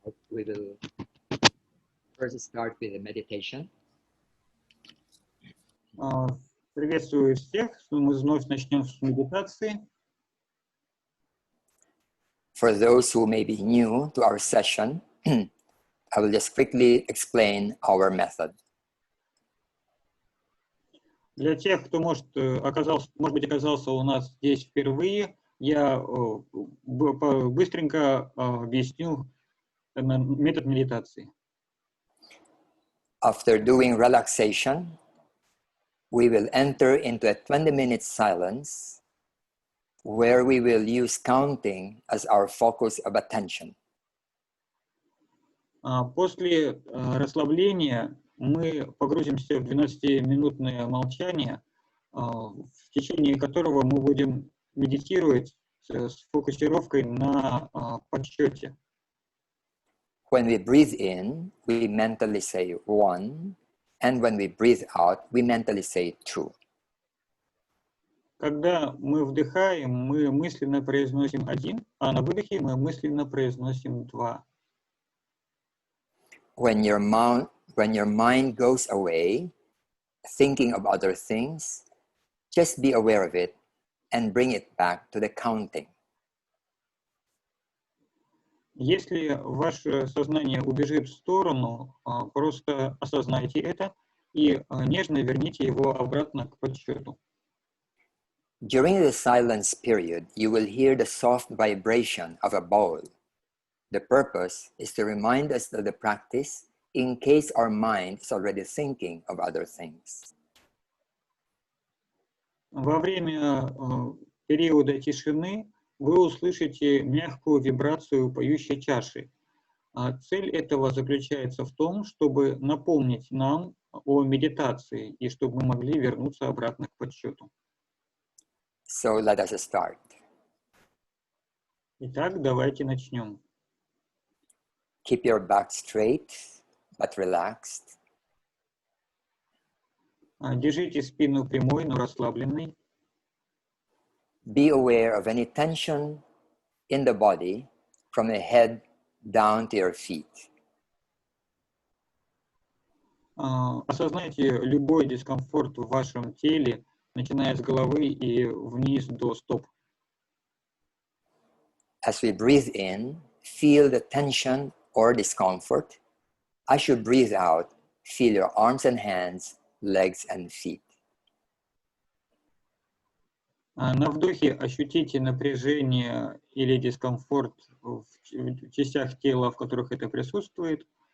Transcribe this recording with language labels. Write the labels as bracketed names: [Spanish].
[English] We will first start with a meditation. [Russian] Приветствую всех. Мы вновь начнем с медитации. [English] For those who may be new to our session, I will just quickly explain our method. [Russian] Для тех, кто может быть оказался у нас здесь впервые, я быстренько объясню метод медитации. [English] After doing relaxation, we will enter into a 20-minute silence where we will use counting as our focus of attention. [Russian] После расслабления мы погрузимся в 12-минутное молчание, в течение которого мы будем медитировать с фокусировкой на подсчете. [English] When we breathe in, we mentally say 1, and when we breathe out, we mentally say 2. [Russian] Когда мы вдыхаем, мы мысленно произносим 1, а на выдохе мы мысленно произносим 2. [English] When your mind goes away, thinking of other things, just be aware of it and bring it back to the counting. [Russian] Если ваше сознание убежит в сторону, просто осознайте это и нежно верните его обратно к подсчету. [English] During the silence period, you will hear the soft vibration of a bowl. The purpose is to remind us of the practice in case our mind is already thinking of other things. [Russian] Во время периода тишины вы услышите мягкую вибрацию поющей чаши. Цель этого заключается в том, чтобы напомнить нам о медитации и чтобы мы могли вернуться обратно к подсчету. [English] So let us start. [Russian] Итак, давайте начнем. [English] Keep your back straight, but relaxed. [Russian] Держите спину прямой, но расслабленной. [English] Be aware of any tension in the body from the head down to your feet. [Russian] Осознайте любой дискомфорт в вашем теле, начиная с головы и вниз до стоп. [English] As we breathe in, feel the tension or discomfort. As you breathe out, feel your arms and hands, legs and feet. [Russian] На вдохе ощутите напряжение или дискомфорт в частях тела, в которых это присутствует.